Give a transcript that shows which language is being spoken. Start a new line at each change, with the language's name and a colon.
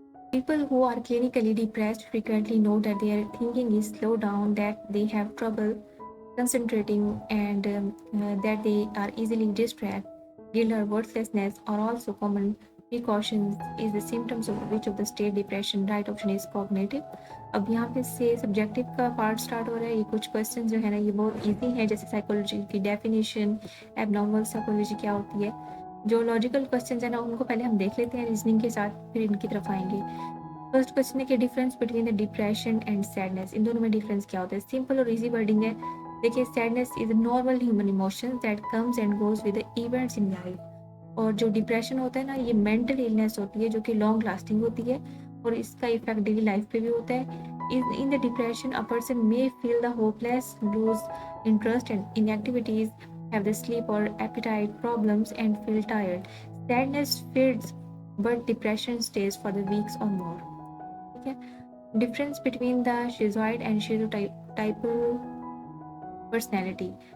English: People who are clinically depressed frequently note that their thinking is slowed down, that they have trouble concentrating, and that they are easily distracted. Guilt or worthlessness are also common precautions is the symptoms of which of the state depression. Right option is cognitive.
Urdu: اب یہاں پہ سے subjective کا part start ہو رہا ہے. یہ کچھ question جو ہے نا یہ بہت ایزی ہیں, جیسے سائیکولوجی کی ڈیفینیشن, ایب نارمل سائیکولوجی کیا ہوتی ہے. جو لاجیکل کوشچنز ہیں نا ان کو پہلے ہم دیکھ لیتے ہیں ریزننگ کے ساتھ, پھر ان کی طرف آئیں گے. فرسٹ کوشچن ہے کہ
English: difference between the depression and sadness,
Urdu: ان دونوں میں ڈفرینس کیا ہوتا ہے. سمپل اور ایزی ورڈنگ ہے. دیکھیے
English: sadness is a normal human emotion that comes and goes with the events in life.
Urdu: اور جو ڈپریشن ہوتا ہے نا یہ مینٹل illness ہوتی ہے جو کہ لانگ لاسٹنگ ہوتی ہے, اور اس کا ایفیکٹ ڈیلی لائف پہ بھی ہوتا ہے.
English: In the depression, a person may feel the hopeless, lose interest in activities, have the sleep or appetite problems, and feel tired. Sadness fades, but depression stays for the weeks or more. Okay? Difference between the schizoid and schizotypal personality.